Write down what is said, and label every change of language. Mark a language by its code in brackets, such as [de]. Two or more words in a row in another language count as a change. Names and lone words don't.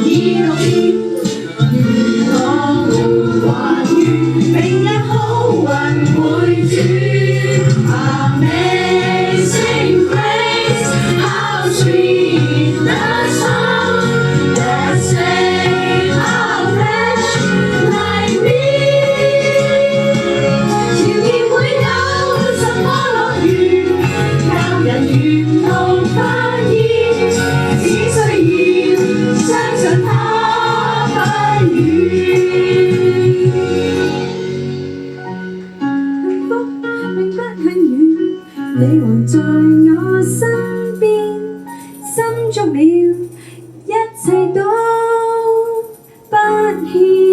[zh] 已到邊，如我們還願，明日好運會轉。 [en] Amazing grace, how sweet the sound that saved a wretch like me。 [zh] 前面會有什麼樂園，靠人沿途發現，只需要相信它不遠。幸福並不很遠，你還在我身邊，心足了，一切都不欠。